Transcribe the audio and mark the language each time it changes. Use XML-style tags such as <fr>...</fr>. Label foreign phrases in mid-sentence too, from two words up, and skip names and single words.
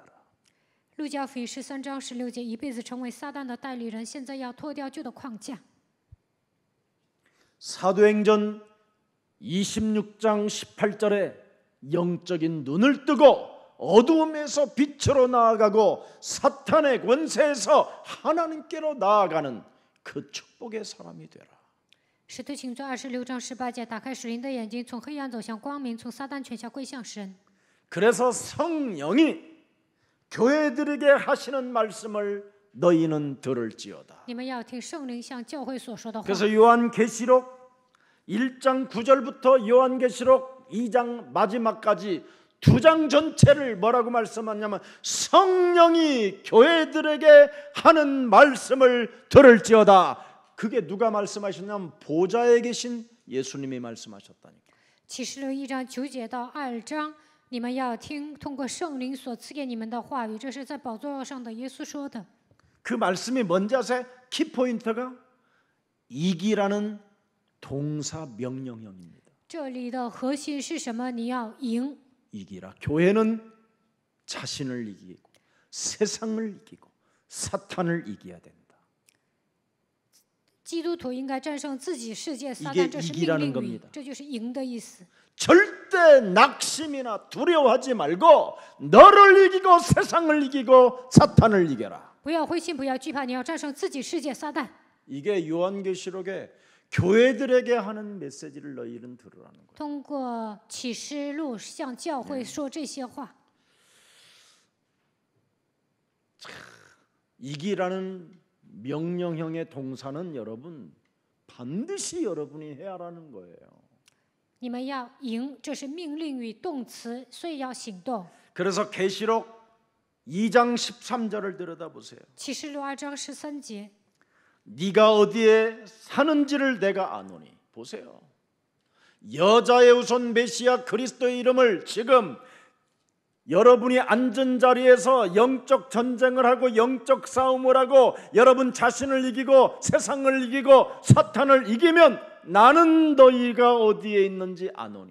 <zh>路加福音13章16节，一辈子成为撒旦的代理人，现在要脱掉旧的框架。</zh> <ko>사도행전 26장 18절에 영적인 눈을 뜨고 어두움에서 빛으로 나아가고 사탄의 권세에서 하나님께로 나아가는 그 축복의 사람이 되라.</ko> <zh>使徒行传26章18节，打开属灵的眼睛，从黑暗走向光明，从撒旦权下归向神。</zh> <ko>그래서 성령이 교회들에게 하시는 말씀을 너희는 들을지어다.</ko> <zh>你们要听圣灵向教会所说的话。</zh> <ko>그래서 요한계시록 1장 9절부터 요한계시록 2장 마지막까지 2장 전체를 뭐라고 말씀하냐면 성령이 교회들에게 하는 말씀을 들을지어다. 그게 누가 말씀하셨냐면 보좌에 계신 예수님이 말씀하셨다니까.</ko> <zh>启示录1章9节到2章，你们要听通过圣灵所赐给你们的话语，这是在宝座上的耶稣说的。</zh> <ko>그 말씀이 뭔지 아세요? 키포인트가 이기라는 동사 명령형입니다.</ko> <zh>这里的核心是什么？你要赢。</zh> <ko>이기라. 교회는 자신을 이기고 세상을 이기고 사탄을 이겨야 된다.</ko> <zh>基督徒应该战胜自己、世界、撒</zh> <ko>이게</ko> <zh>旦，这是</zh> <ko>이기라는</ko> <zh>命令语</zh> <ko>겁니다. ，</ko> <zh>这就是赢的意思。</zh> <ko>절대 낙심이나 두려워하지 말고 너를 이기고 세상을 이기고 사탄을 이겨라.</ko> <zh>不要灰心，不要惧怕，你要战胜自己、世界、撒旦。</zh> <ko>이게 요한계시록에 교회들에게 하는 메시지를 너희는 들으라는 거예요.</ko> <zh>通过启示录向教会说这些话。</zh> <ko>이기라는 명령형의 동사는 여러분 반드시 여러분이 해야 하는 거예요.</ko> <zh>你们要赢，这是命令语动词，所以要行动。</zh> <ko>그래서 계시록 2장 13절을 들여다보세요.</ko> <zh>启示录2章13节，</zh> <ko>네가 어디에 사는지를 내가 아노니. 보세요. 여자의 후손 메시아 그리스도의 이름을 지금 여러분이 앉은 자리에서 영적 전쟁을 하고 영적 싸움을 하고 여러분 자신을 이기고 세상을 이기고 사탄을 이기면 나는 너희가 어디에 있는지 아노니.</ko>